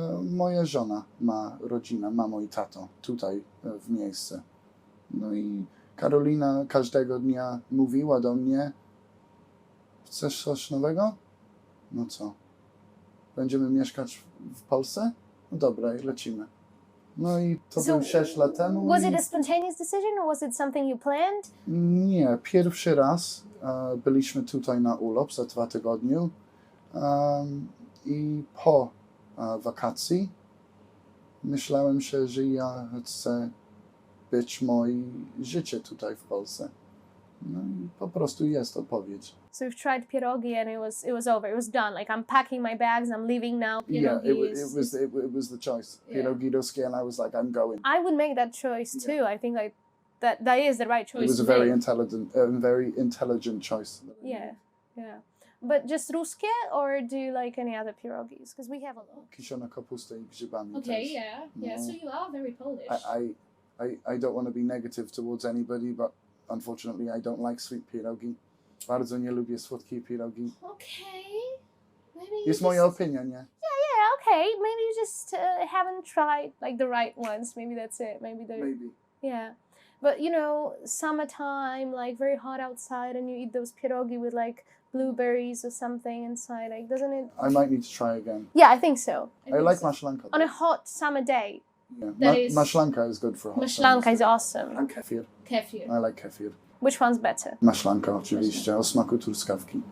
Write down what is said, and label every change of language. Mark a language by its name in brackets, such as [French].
[Polish] Moja żona ma rodzinę, mamo i tato tutaj w miejsce. No i Karolina każdego dnia mówiła do mnie: chcesz coś nowego? No co? Będziemy mieszkać w Polsce? No dobra, lecimy. No i to było 6 lat temu. [English] Was it a spontaneous decision or was it something you planned? [Polish] Nie, pierwszy raz byliśmy tutaj na urlop za 2 tygodnie i po wakacji myślałem się, że ja chcę być moje życie tutaj w Polsce. No i po prostu jest odpowiedź. [English] So you've tried pierogi and it was over. It was done. Like I'm packing my bags. I'm leaving now. Yeah, [Polish] Pierogi [English] it was the choice. Yeah. Pierogi, ruskie, and I was like, I'm going. I would make that choice too. I think like that is the right choice. It was a to very make. very intelligent choice. Yeah, yeah. But just ruskie, or do you like any other pierogis? Because we have a lot. [Polish] Kiszona kapusta i grzybami [English] Okay, [Polish] też. [English] yeah. So you are very Polish. I don't want to be negative towards anybody, but unfortunately I don't like sweet pierogi. [Polish] Bardzo nie lubię słodkie pierogi. [English] Okay. Maybe you [Polish] Jest [English] just... [Polish] moja opinia, nie? [English] Yeah, okay. Maybe you just haven't tried like the right ones. Maybe that's it. Maybe. Yeah. But you know, summertime, like very hot outside, and you eat those pierogi with like blueberries or something inside. Like, doesn't it? I might need to try again. Yeah, I think so. I like maślanka. On a hot summer day. Yeah. that is- Maślanka is good for hot Maślanka is summers. awesome. And kefir. Kefir. I like kefir. Which one's better? [Polish] Maślanka oczywiście, o smaku truskawki.